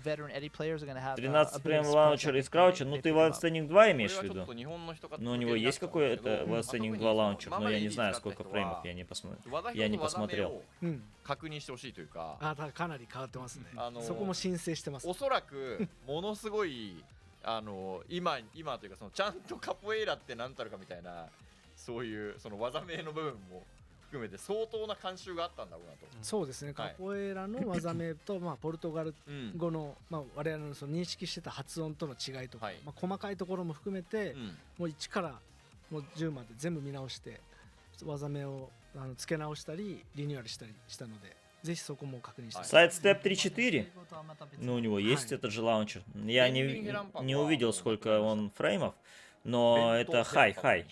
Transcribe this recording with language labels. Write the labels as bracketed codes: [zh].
[ru] 13 прям лаунчер из крауча, ну ты Wrestling 2 имеешь в виду? Ну у него есть какой-то Wrestling 2 лаунчер, но я не знаю сколько фреймов, я не посмотрел. [ja] 確認してほしいというか、かなり変わってますね。そこも申請してます。おそらくものすごい今というかそのちゃんとカポエイラって何たるかみたいなそういうその技名の部分も含めて相当な慣習があったんだろうなと。そうですね、カポエラの技名と、まあ、ポルトガル語の、まあ、我々のその認識してた発音との違いとか、はいまあ、細かいところも含めて、もう1からもう10まで全部見直して技名を付け直したりリニューアルしたりしたので、ぜひそこも確認してください。 [ru] Sidestep 3-4, ну, у него есть этот же лаунчер. Я не увидел, сколько он фреймов, но это хай-хай.